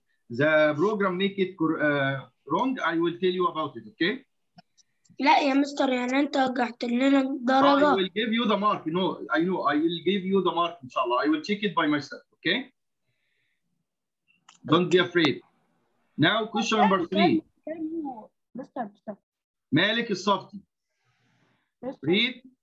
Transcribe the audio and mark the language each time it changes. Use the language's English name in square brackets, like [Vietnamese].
[English] The program make it wrong. I will tell you about it. Okay? [Arabic] لا يا مستر يعني أنت وقعت لنا درجة. [English] I will give you the mark. No, I know. I will give you the mark, inshallah. I will check it by myself. Okay? Don't be afraid. Now, question number 3. Mr. Malik al-Safti. Read.